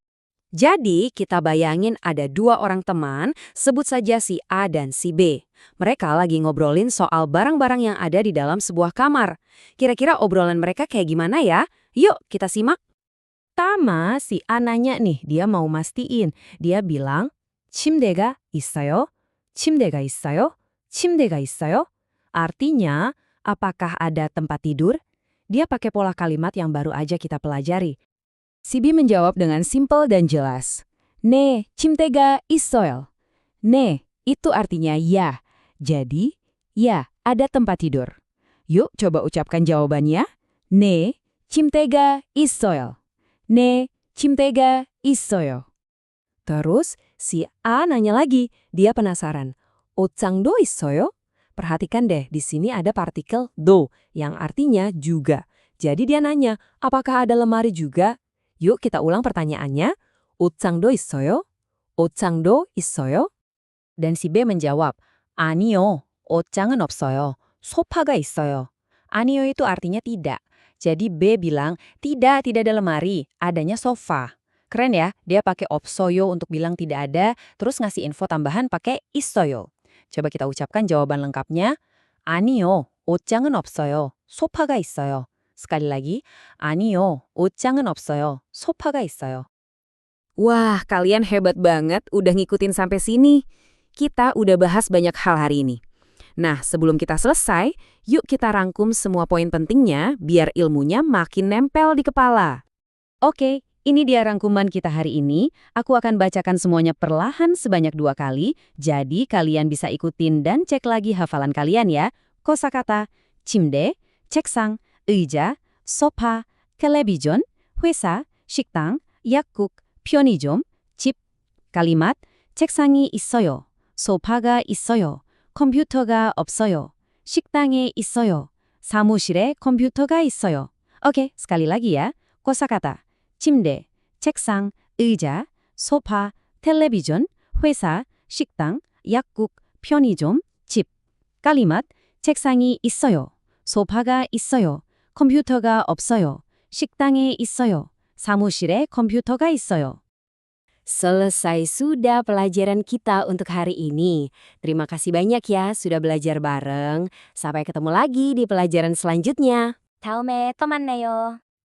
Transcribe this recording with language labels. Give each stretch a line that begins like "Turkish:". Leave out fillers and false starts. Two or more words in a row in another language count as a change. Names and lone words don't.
Indonesian: Jadi, kita bayangin ada dua orang teman, sebut saja si A dan si B. Mereka lagi ngobrolin soal barang-barang yang ada di dalam sebuah kamar. Kira-kira obrolan mereka kayak gimana ya? Yuk, kita simak. Pertama, si A nanya nih, dia mau mastiin. Dia bilang,
Korean: 침대가 있어요? 침대가 있어요? 침대가 있어요?
Indonesian: Artinya, apakah ada tempat tidur? Dia pakai pola kalimat yang baru aja kita pelajari. Si B menjawab dengan simpel dan jelas.
Korean: 네, 침대가 있어요. 네,
Indonesian: itu artinya ya. Jadi, ya, ada tempat tidur. Yuk coba ucapkan jawabannya.
Korean: 네, 침대가 있어요. 네, 침대가 있어요.
Indonesian: Terus, si A nanya lagi. Dia penasaran.
Korean: 옷장도 있어요?
Indonesian: Perhatikan deh, di sini ada partikel do, yang artinya juga. Jadi dia nanya, apakah ada lemari juga? Yuk kita ulang pertanyaannya.
Korean: 옷장도 있어요? 옷장도 있어요?
Indonesian: Dan si B menjawab,
Korean: 아니요, 옷장은 없어요. 소파가 있어요.
Indonesian: 아니요 itu artinya tidak. Jadi B bilang, tidak ada lemari, adanya sofa. Keren ya, dia pakai 없어요 untuk bilang tidak ada, terus ngasih info tambahan pakai 있어요. Coba kita ucapkan jawaban lengkapnya.
Korean: 아니요, 옷장은 없어요. 소파가 있어요.
Indonesian: Sekali lagi,
Korean: 아니요, 옷장은 없어요. 소파가 있어요.
Indonesian: Wah, kalian hebat banget udah ngikutin sampai sini. Kita udah bahas banyak hal hari ini. Nah, sebelum kita selesai, yuk kita rangkum semua poin pentingnya biar ilmunya makin nempel di kepala. Oke, ini dia rangkuman kita hari ini. Aku akan bacakan semuanya perlahan sebanyak 2 kali, jadi kalian bisa ikutin dan cek lagi hafalan kalian ya. Kosakata,
Korean: 침대, 책상, 의자, 소파, 텔레비전, 회사, 식당, 약국, 편의점, 집. Kalimat, 책상이 있어요. 소파가 있어요. 컴퓨터가 없어요. 식당에 있어요. 사무실에 컴퓨터가 있어요.
Indonesian: Oke, sekali lagi ya. Kosakata,
Korean: 침대, 책상, 의자, 소파, 텔레비전, 회사, 식당, 약국, 편의점, 집. Kalimat, 책상이 있어요. 소파가 있어요. 컴퓨터가 없어요. 식당에 있어요. 사무실에 컴퓨터가 있어요.
Indonesian: Selesai sudah pelajaran kita untuk hari ini. Terima kasih banyak ya sudah belajar bareng. Sampai ketemu lagi di pelajaran selanjutnya.
Korean: 다음에 또 만나요.